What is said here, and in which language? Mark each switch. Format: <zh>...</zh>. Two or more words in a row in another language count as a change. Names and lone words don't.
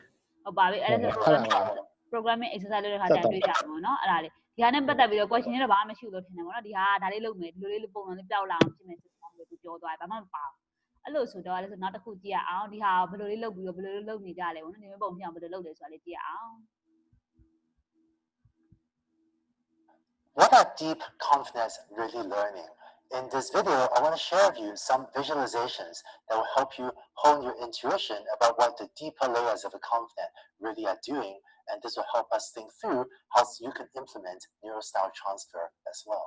<my>ဟုတ်ပါပြီအဲ့ဒါဆို</my> <en>programming exercise</en> <my>လုပ်တဲ့ခါကျတွေ့ကြမှာเนาะအဲ့ဒါလေးဒီဟာနဲ့ပတ်သက်ပြီးတော့ question တွေတော့ဘာမှမရှိဘူးလို့ထင်တယ်ပေါ့နော်ဒီဟာကဒါလေးလုပ်မယ်ဒီလိုလေးပုံစံလေးပျောက်လာအောင်ဖြစ်မယ်ဆိုတော့သူပြောသွားတယ်ဘာမှမပါဘူးအဲ့လိုဆိုတော့လည်းဆိုနောက်တစ်ခုကြည့်ရအောင်ဒီဟာဘယ်လိုလေးလုပ်ပြီးတော့ဘယ်လိုလေးလုပ်နေကြလဲပေါ့နော်ဒီမျိုးပုံဖြစ်အောင်ဘယ်လိုလုပ်လဲဆိုတာလေးကြည့်ရအောင်</my> <en>What are deep ConvNets really learning? In this video, I want to share with you some visualizations that will help you hone your intuition about what the deeper layers of a ConvNet really are doing, and this will help us think through how you can implement neural style transfer as well.</en>